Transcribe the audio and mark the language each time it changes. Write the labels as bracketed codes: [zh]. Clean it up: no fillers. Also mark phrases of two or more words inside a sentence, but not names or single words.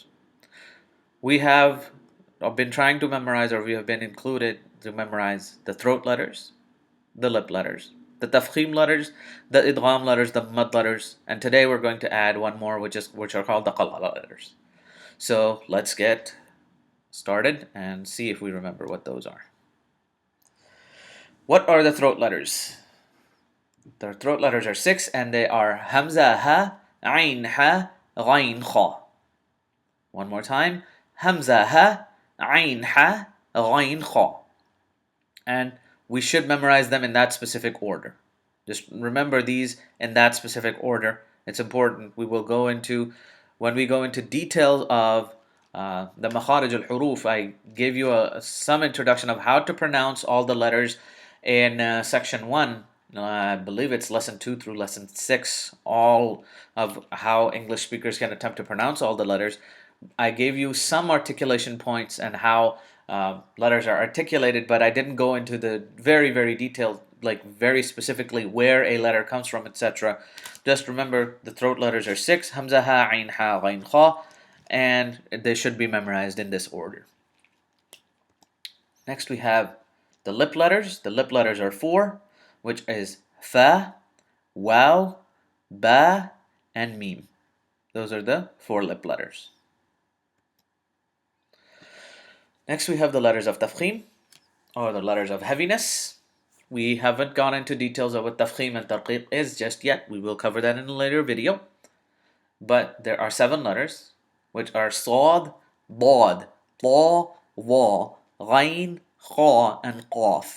[en] We have been trying to memorize, or we have been included to memorize the throat letters, the lip letters, the tafkhim letters, the idgham letters, the mad letters, and today we're going to add one more, which are called the Qalqalah letters. So let's get started and see if we remember what those are. What are the throat letters? The throat letters are 6, and they are [ar] همزة هاء عين حاء غين خاء. [en] One more time, [ar] همزة هاء عين حاء غين خاء. [en] And we should memorize them in that specific order. Just remember these in that specific order. It's important. When we go into details of the [ar] مخارج الحروف, [en] I gave you some introduction of how to pronounce all the letters in section 1. I believe it's lesson 2 through lesson 6, all of how English speakers can attempt to pronounce all the letters. I gave you some articulation points and how letters are articulated, but I didn't go into the very, very detailed, like very specifically where a letter comes from, etc. Just remember the throat letters are 6, [ar] همزة هاء عين حاء غين خاء, [en] and they should be memorized in this order. Next we have the lip letters. The lip letters are 4, which is [ar] فاء واو باء, [en] and mim. Those are the 4 lip letters. Next we have the letters of tafkhim, or the letters of heaviness. We haven't gone into details of what [ar] تفخيم وترقيق [en] is just yet. We will cover that in a later video. But there are 7 letters, which are [ar] صاد ضاد طاء ظاء غين خاء, [en] and qaf.